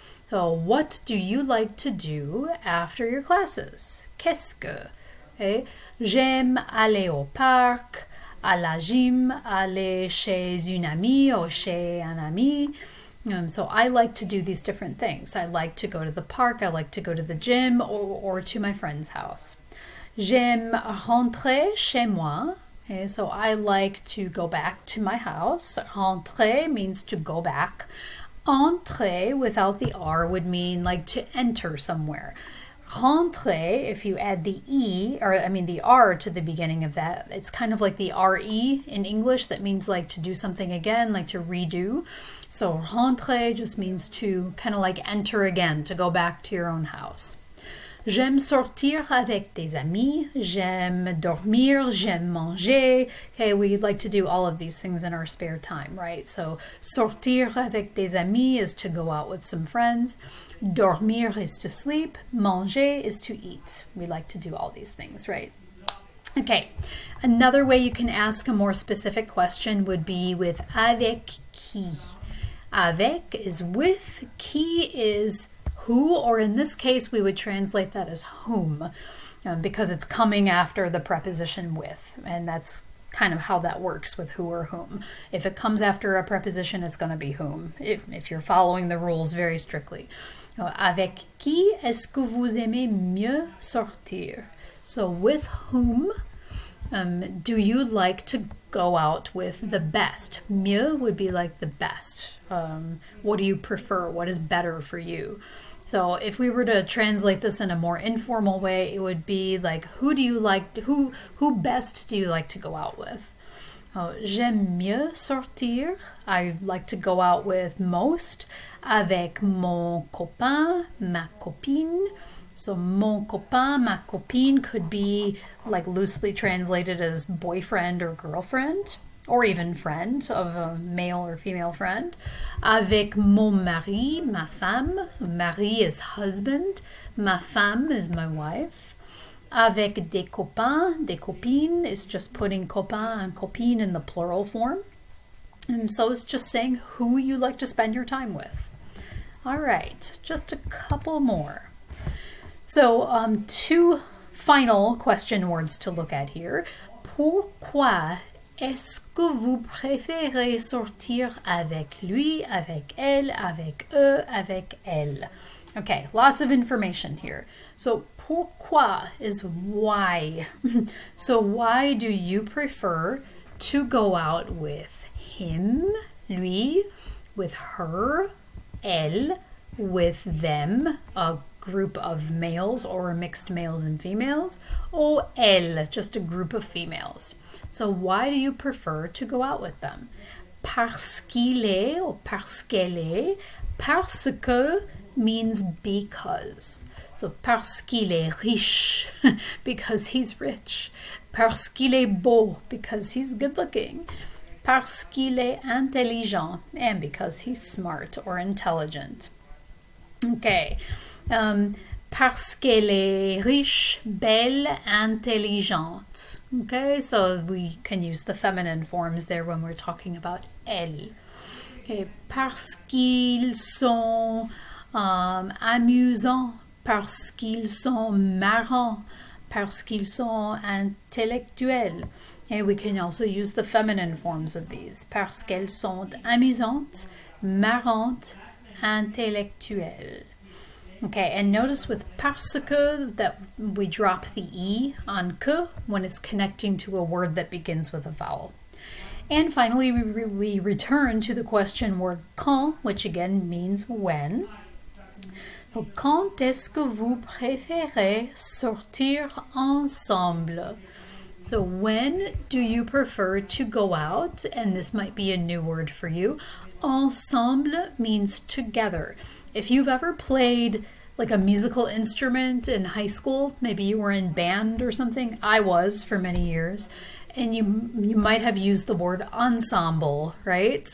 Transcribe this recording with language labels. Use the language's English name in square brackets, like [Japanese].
[English] So, what do you like to do after your classes? [French] Qu'est-ce que? Okay. J'aime aller au parc, à la gym, aller chez une amie or chez un ami. [English] So I like to do these different things. I like to go to the park, I like to go to the gym or to my friend's house. [French] J'aime rentrer chez moi. [English] Okay, so I like to go back to my house. Rentrer means to go back. Entrer without the R would mean like to enter somewhere. Rentrer, if you add the E, or I mean the R to the beginning of that, it's kind of like the RE in English that means like to do something again, like to redo. So rentrer just means to kind of like enter again, to go back to your own house. [French] J'aime sortir avec des amis. J'aime dormir. J'aime manger. [English] Okay, we like to do all of these things in our spare time, right? So [French] sortir avec des amis [English] is to go out with some friends. Dormir is to sleep. Manger is to eat. We like to do all these things, right? Okay, another way you can ask a more specific question would be with [French] avec qui. [English] Avec is with, qui is who, or in this case, we would translate that as whom, because it's coming after the preposition with, and that's kind of how that works with who or whom. If it comes after a preposition, it's going to be whom, if you're following the rules very strictly. [French] Avec qui est-ce que vous aimez mieux sortir? [English] So with whom do you like to go out with the best? Mieux would be like the best. What do you prefer? What is better for you? So if we were to translate this in a more informal way, it would be like, who best do you like to go out with? [French] J'aime mieux sortir. [English] I like to go out with most. [French] Avec mon copain, ma copine. [English] So [French] mon copain, ma copine [English] could be like loosely translated as boyfriend or girlfriend, or even friend of a male or female friend. [French] Avec mon mari, ma femme. [English] So mari is husband. [French] Ma femme [English] is my wife. [French] Avec des copains, des copines [English] is just putting copain and copine in the plural form. And so it's just saying who you like to spend your time with. All right, just a couple more. So two final question words to look at here. Pourquoi [French] Est-ce que vous préférez sortir avec lui, avec elle, avec eux, avec elle? [English] Okay, lots of information here. So pourquoi is why. So why do you prefer to go out with him, lui, with her, elle, with them, a group of males or mixed males and females, or elle, just a group of females? So why do you prefer to go out with them? [French] Parce qu'il est or parce qu'elle est. Parce que [English] means because. So [French] parce qu'il est riche, [English] because he's rich. [French] Parce qu'il est beau, [English] because he's good looking. [French] Parce qu'il est intelligent, [English] and because he's smart or intelligent. Okay. [French] Parce qu'elle est riche, belle, intelligente. [English] Okay, so we can use the feminine forms there when we're talking about elle. [French] Okay, parce qu'ils sont amusants, parce qu'ils sont marrants, parce qu'ils sont intellectuels. [English] Okay, we can also use the feminine forms of these. [French] Parce qu'elles sont amusantes, marrantes, intellectuelles. [English] Okay, and notice with parce que that we drop the E on que when it's connecting to a word that begins with a vowel. And finally, we return to the question word quand, which again means when. [French] So, quand est-ce que vous préférez sortir ensemble? [English] So when do you prefer to go out? And this might be a new word for you. Ensemble means together. If you've ever played like a musical instrument in high school, maybe you were in band or something. I was for many years. And you might have used the word ensemble, right?